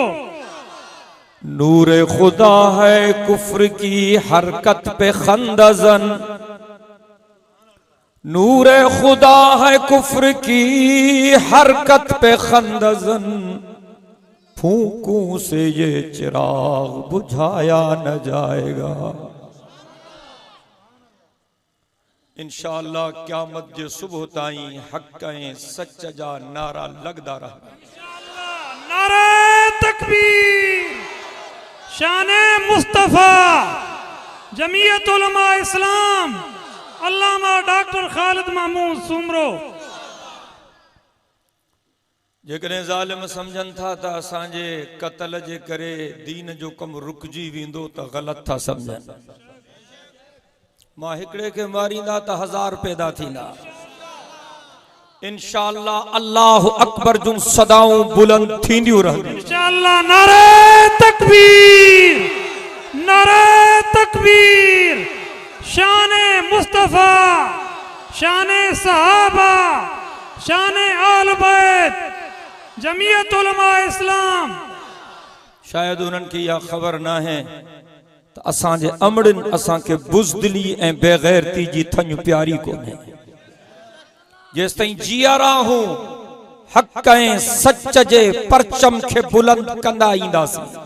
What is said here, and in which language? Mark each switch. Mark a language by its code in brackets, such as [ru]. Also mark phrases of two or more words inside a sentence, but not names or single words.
[ur] نور خدا ہے کفر کی حرکت پہ خندہ زن، نور خدا ہے کفر کی حرکت پہ خندہ زن. پھونکوں سے یہ چراغ بجھایا نہ جائے گا. [sd] इंशाअल्लाह क़यामत जे सुबह ताईं हक़ ऐं सच जा नारा लगदा रहंदा। नारे तकबीर। शाने मुस्तफा जमीयत उलमा इस्लाम अल्लामा डॉक्टर खालिद महमूद सुमरो। जेकॾहिं ज़ालिम सम्झनि था त असांजे क़त्ल जे करे दीन जो कमु रुकिजी वेंदो त ग़लति था सम्झनि। मां हिकिड़े खे मारींदा त 1000 पैदा थींदा। इंशाअल्लाह [ar] الله أكبر [sd] जूं सदाऊं बुलंद थींदियूं रहंदियूं इंशाअल्लाह। नारे तकबीर, नारे तकबीर। शाने मुस्तफा, शाने सहाबा, शाने आल बैत, जमीयत उलमा इस्लाम। शायद उन्हनि खे इहा ख़बर न आहे त असांजे अमड़नि असांखे बुज़दिली ऐं बेग़ैरती जी थञ प्यारी कोन्हे। जेसिताईं जिया रहूं हक़ ऐं सच जे परचम खे बुलंद कंदा ईंदासीं।